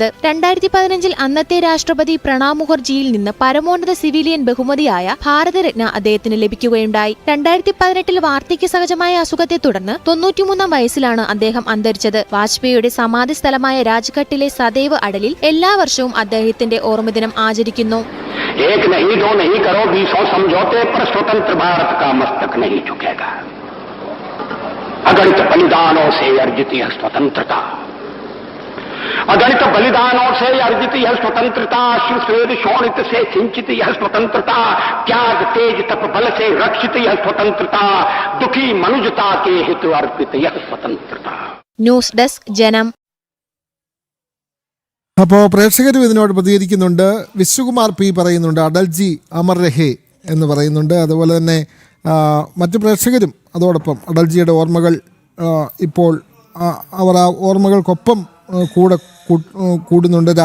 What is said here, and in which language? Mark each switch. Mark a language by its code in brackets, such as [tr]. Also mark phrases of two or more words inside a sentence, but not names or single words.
[ml] 2015 അന്നത്തെ രാഷ്ട്രപതി പ്രണാബ് മുഖർജിയിൽ നിന്ന് പരമോന്നത സിവിലിയൻ ബഹുമതിയായ ഭാരതരത്ന അദ്ദേഹത്തിന് ലഭിക്കുകയുണ്ടായി. 2018 വാർദ്ധക്യ സഹജമായ അസുഖത്തെ തുടർന്ന് 93-ാം വയസ്സിലാണ് അദ്ദേഹം അന്തരിച്ചത്. വാജ്പേയിയുടെ സമാധി സ്ഥലമായ രാജ്ഘട്ടിലെ സദൈവ് അടലിൽ എല്ലാ വർഷവും അദ്ദേഹത്തിന്റെ ഓർമ്മദിനം ആചരിക്കുന്നു. [hi] एक नहीं दो नहीं करो 20 समझौते पर स्वतंत्र भारत का मस्तक नहीं झुकेगा. अगणित बलिदानों से अर्जित यह स्वतंत्रता, अगणित बलिदानों से अर्जित यह स्वतंत्रता, अश्रुस्वेद शोणित से सिंचित यह स्वतंत्रता, त्याग तेज तप बल से रक्षित यह स्वतंत्रता, दुखी मनुजता के हित अर्पित यह स्वतंत्रता. [ml] ന്യൂസ് ഡെസ്ക് ജനം. അപ്പോൾ പ്രേക്ഷകരും ഇതിനോട് പ്രതികരിക്കുന്നുണ്ട്. വിശ്വകുമാർ പി പറയുന്നുണ്ട് അടൽജി [hi] अमर रहे [ml] എന്ന് പറയുന്നുണ്ട്. അതുപോലെ തന്നെ മറ്റു പ്രേക്ഷകരും അതോടൊപ്പം അടൽജിയുടെ ഓർമ്മകൾ ഇപ്പോൾ അവർ ആ ഓർമ്മകൾക്കൊപ്പം കൂടുന്നുണ്ട്.